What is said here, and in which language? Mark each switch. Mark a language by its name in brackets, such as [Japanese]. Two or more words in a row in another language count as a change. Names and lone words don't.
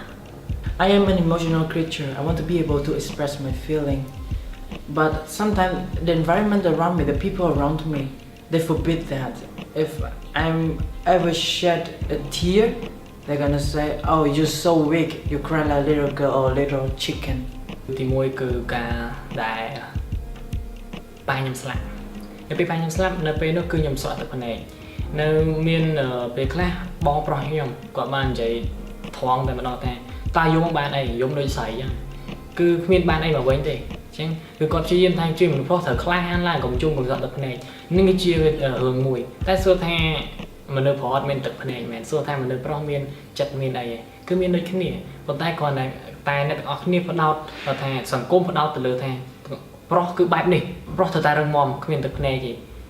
[English] I am an emotional creature. I want to be able to express my feeling. But sometimes the environment around me, the people around me, they forbid that. If I'm ever shed a tear, they're gonna say, oh, you're so weak, you cry like a little girl or a little chicken. [Khmer] ទីមួយគឺការដែលប៉ាខ្ញុំស្លាប់នៅពេលប៉ាខ្ញុំស្លាប់នៅពេលនោះគឺខ្ញុំស្រក់ទឹកភ្នែកនៅមានពេលខ្លះ បងប្រុសខ្ញុំគាត់បាននិយាយថងតែម្ដងថាតើយំបានអីយំដូចស្រីអញ្ចឹងគឺគ្មានបានអីមកវិញទេអញ្ចឹងគឺគាត់ព្យាយាមថាជួយមនុស្សប្រុសត្រូវក្លាហានឡើងកុំជុំកុំស្រក់ទឹកភ្នែកនឹងគឺជារឿងមួយតែសួរថាមនុស្សប្រុសអត់មានទឹកភ្នែកមែនសួរថាមនុស្សប្រុសមានចិត្តមានអីគឺមានដូចគ្នាប៉ុន្តែគ្រាន់តែអ្នកទាំងអស់គ្នាផ្ដោតថាសង្គមផ្ដោតទៅលើថាប្រុសគឺបែបនេះប្រុសត្រូវតែរឹងមាំគ្មានទឹកភ្នែកទេ